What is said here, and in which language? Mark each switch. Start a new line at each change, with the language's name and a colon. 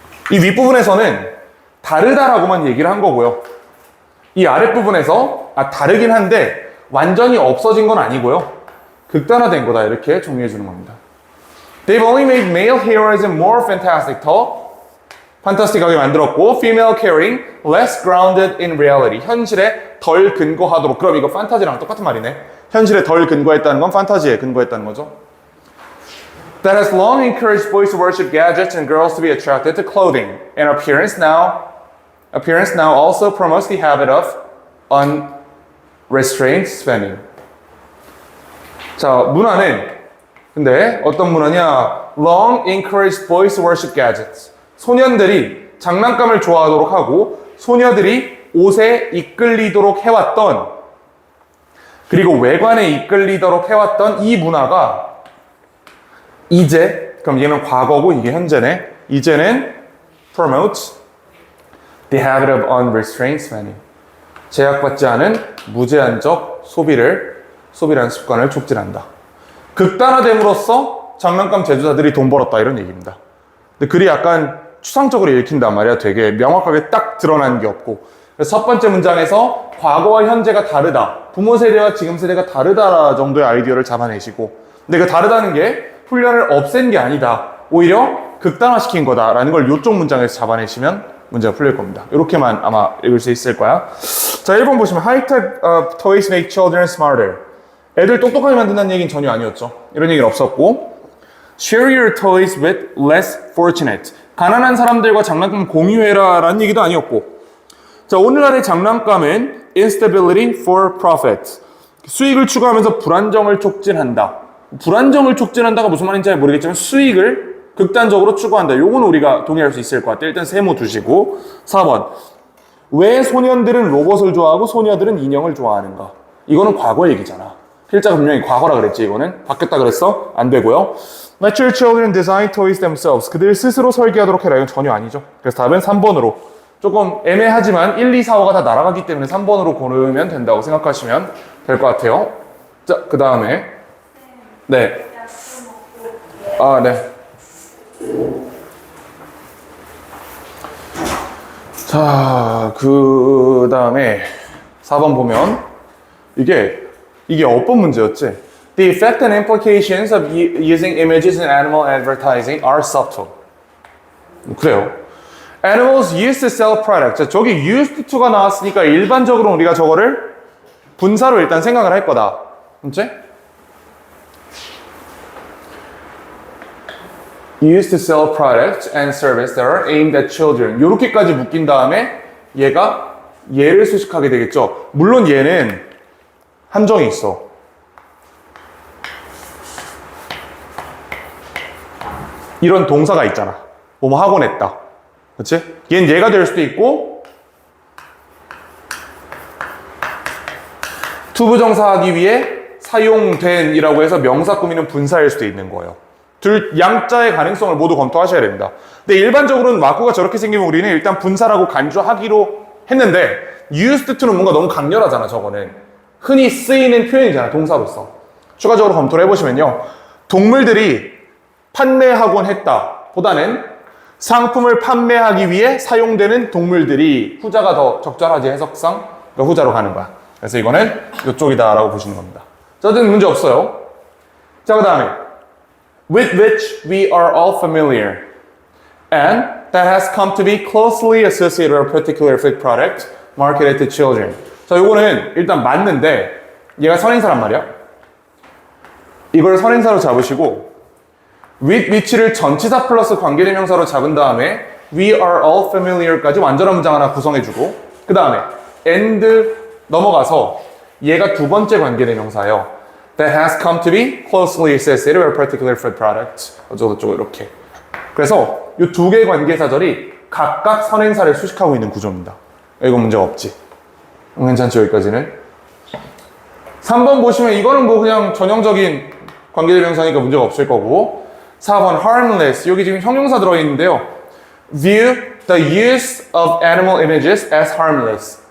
Korean: 이 윗부분에서는 다르다라고만 얘기를 한 거고요. 이 아랫부분에서 다르긴 한데 완전히 없어진 건 아니고요. 극단화된 거다 이렇게 정리해 주는 겁니다.
English: They've only made male heroism more fantastic.
Korean: 더 판타스틱하게 만들었고
English: female caring, less grounded in reality.
Korean: 현실에 덜 근거하도록. 그럼 이거 판타지랑 똑같은 말이네. 현실에 덜 근거했다는 건 판타지에 근거했다는 거죠.
English: That has long encouraged boys to worship gadgets and girls to be attracted to clothing. And appearance now also promotes the habit of unrestrained spending.
Korean: 자, 문화는 근데 어떤 문화냐?
English: Long encouraged boys to worship gadgets.
Korean: 소년들이 장난감을 좋아하도록 하고 소녀들이 옷에 이끌리도록 해왔던 그리고 외관에 이끌리도록 해왔던 이 문화가 이제 그럼 얘는 과거고 이게 현재네. 이제는
English: promotes the habit of unrestrained spending.
Korean: 제약받지 않은 무제한적 소비라는 습관을 촉진한다. 극단화됨으로써 장난감 제조사들이 돈 벌었다 이런 얘기입니다. 근데 글이 약간 추상적으로 읽힌단 말이야. 되게 명확하게 딱 드러난 게 없고. 그래서 첫 번째 문장에서 과거와 현재가 다르다. 부모 세대와 지금 세대가 다르다 정도의 아이디어를 잡아내시고. 근데 그 다르다는 게 훈련을 없앤 게 아니다. 오히려 극단화시킨 거다라는 걸 이쪽 문장에서 잡아내시면 문제가 풀릴 겁니다. 이렇게만 아마 읽을 수 있을 거야. 자, 1번 보시면
English: High-tech toys make children smarter.
Korean: 애들 똑똑하게 만든다는 얘기는 전혀 아니었죠. 이런 얘기는 없었고
English: Share your toys with less fortunate.
Korean: 가난한 사람들과 장난감 공유해라 라는 얘기도 아니었고 자, 오늘날의 장난감은
English: instability for profit.
Korean: 수익을 추구하면서 불안정을 촉진한다. 불안정을 촉진한다가 무슨 말인지 잘 모르겠지만 수익을 극단적으로 추구한다. 요거는 우리가 동의할 수 있을 것 같아요. 일단 세모 두시고 4번 왜 소년들은 로봇을 좋아하고 소녀들은 인형을 좋아하는가? 이거는 과거 얘기잖아. 필자가 분명히 과거라 그랬지. 이거는 바뀌었다 그랬어? 안 되고요.
English: Let your children design toys themselves.
Korean: 그들 스스로 설계하도록 해라. 이건 전혀 아니죠. 그래서 답은 3번으로 조금 애매하지만 1, 2, 4, 5가 다 날아가기 때문에 3번으로 고르면 된다고 생각하시면 될 것 같아요. 자, 그 다음에 네. 아, 네. 자, 그 다음에 4번 보면 이게 어법 문제였지?
English: The effect and implications of using images in animal advertising are subtle.
Korean: 그래요.
English: Animals used to sell products.
Korean: 자, 저기 used to가 나왔으니까 일반적으로 우리가 저거를 분사로 일단 생각을 할 거다. 그치?
English: Used to sell products and services that are aimed at children.
Korean: 요렇게까지 묶인 다음에 얘가 얘를 수식하게 되겠죠. 물론 얘는 함정이 있어. 이런 동사가 있잖아. 뭐뭐 하곤 했다. 그치? 얘는 얘가 될 수도 있고 투부정사하기 위해 사용된 이라고 해서 명사 꾸미는 분사일 수도 있는 거예요. 둘 양자의 가능성을 모두 검토하셔야 됩니다. 근데 일반적으로는 마크가 저렇게 생기면 우리는 일단 분사라고 간주하기로 했는데 used to는 뭔가 너무 강렬하잖아. 저거는 흔히 쓰이는 표현이잖아. 동사로서. 추가적으로 검토를 해보시면요. 동물들이 판매하곤 했다 보다는 상품을 판매하기 위해 사용되는 동물들이 후자가 더 적절하지 해석상 그러니까 후자로 가는 거야. 그래서 이거는 이쪽이다 라고 보시는 겁니다. 자, 어쨌든 문제 없어요. 자, 그 다음에
English: with which we are all familiar and that has come to be closely associated with a particular food product marketed to children.
Korean: 자, 요거는 일단 맞는데 얘가 선행사란 말이야. 이걸 선행사로 잡으시고 with which를 전치사 플러스 관계대명사로 잡은 다음에 we are all familiar까지 완전한 문장 하나 구성해주고 그 다음에 and 넘어가서 얘가 두 번째 관계대명사예요.
English: That has come to be closely associated with a particular food product.
Korean: 어쩌고저쩌고 이렇게. 그래서 이 두 개의 관계사절이 각각 선행사를 수식하고 있는 구조입니다. 이거 문제가 없지. 괜찮죠, 여기까지는? 3번 보시면 이거는 뭐 그냥 전형적인 관계대명사니까 문제가 없을 거고 4번 harmless. 여기 지금 형용사 들어있는데요.
English: View the use of animal images as harmless.